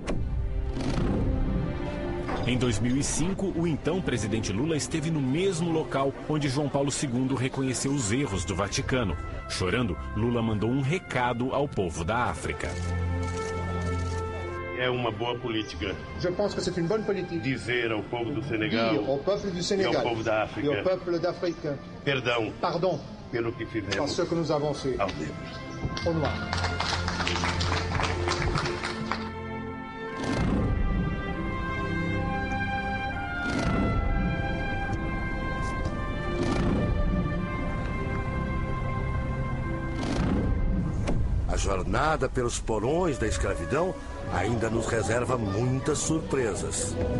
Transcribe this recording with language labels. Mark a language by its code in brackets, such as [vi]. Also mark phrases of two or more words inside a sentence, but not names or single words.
[pt] Em 2005, o então presidente Lula esteve no mesmo local onde João Paulo II reconheceu os erros do Vaticano. Chorando, Lula mandou um recado ao povo da África. é uma boa política. [fr] Je pense que c'est une bonne politique. [pt] Dizer ao povo do Senegal, [fr] Dire au peuple du Sénégal, [pt] e ao povo da África, [fr] et au peuple d'Afrique, [pt] pardon pelo que fizemos [fr] par ce que nous avons fait [pt] aos negros. [fr] Au noir. [pt] A jornada pelos porões da escravidão ainda nos reserva muitas surpresas.